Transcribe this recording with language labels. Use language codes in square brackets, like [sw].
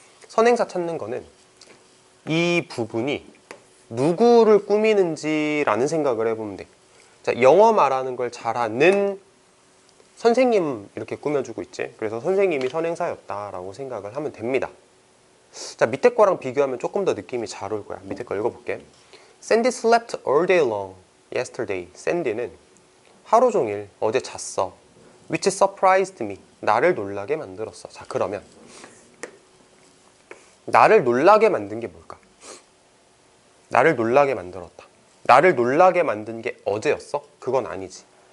[ko] 선행사 찾는 거는 이 부분이 누구를 꾸미는지라는 생각을 해보면 돼. 자, 영어 말하는 걸 잘하는 선생님 이렇게 꾸며주고 있지. 그래서 선생님이 선행사였다라고 생각을 하면 됩니다. 자, 밑에 거랑 비교하면 조금 더 느낌이 잘 올 거야. 밑에 거 읽어볼게. [en] Sandy slept all day long yesterday. [ko] 샌디는 하루 종일 어제 잤어. [en] Which surprised me. [ko] 나를 놀라게 만들었어. 자, 그러면 나를 놀라게 만든 게 뭘까? 나를 놀라게 만들었다. 나를 놀라게 만든 게 어제였어? 그건 아니지.